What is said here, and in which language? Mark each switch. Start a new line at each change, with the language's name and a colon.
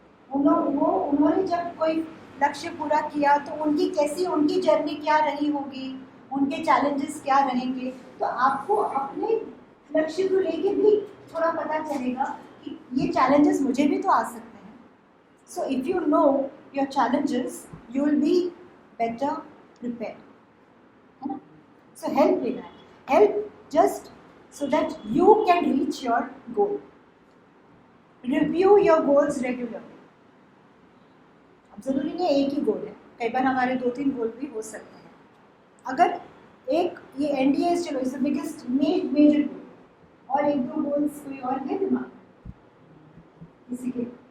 Hindi: उन्होंने जब कोई लक्ष्य पूरा किया तो उनकी जर्नी क्या रही होगी, उनके चैलेंजेस क्या रहेंगे, तो आपको अपने लक्ष्य को लेके भी थोड़ा पता चलेगा कि ये चैलेंजेस मुझे भी तो आ सकते हैं।
English: so if you know your challenges you will be better prepared,
Hindi: है ना।
English: so help
Hindi: लेना है,
English: Help just so that you can reach your goal. Review your goals regularly.
Hindi: अब ज़रूरी नहीं है एक ही गोल है, कई बार हमारे 2-3 गोल भी हो सकते हैं। अगर एक ये NDAs चलो
English: is the biggest major goal,
Hindi: और 1-2 गोल्स कोई और है दिमाग में किसी के?